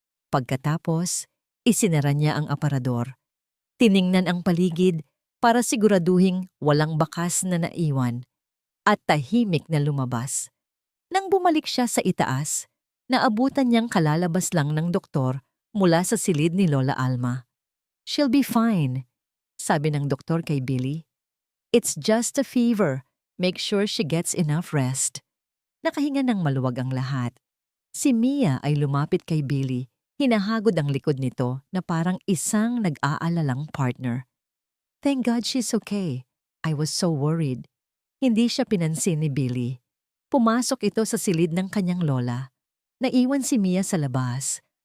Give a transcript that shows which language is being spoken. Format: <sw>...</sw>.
<tl>Pagkatapos, isinara niya ang aparador. Tiningnan ang paligid para siguraduhing walang bakas na naiwan at tahimik na lumabas. Nang bumalik siya sa itaas, naabutan niyang kalalabas lang ng doktor mula sa silid ni Lola Alma.</tl> <en>She'll be fine.</en> <tl>sabi ng doktor kay Billy.</tl> <en>"It's just a fever. Make sure she gets enough rest."</en> <tl>Nakahinga ng maluwag ang lahat. Si Mia ay lumapit kay Billy, hinahagod ang likod nito na parang isang nag-aalalang partner.</tl> <en>"Thank God she's okay. I was so worried."</en> <tl>Hindi siya pinansin ni Billy. Pumasok ito sa silid ng kanyang lola. Naiwan si Mia sa labas.</tl>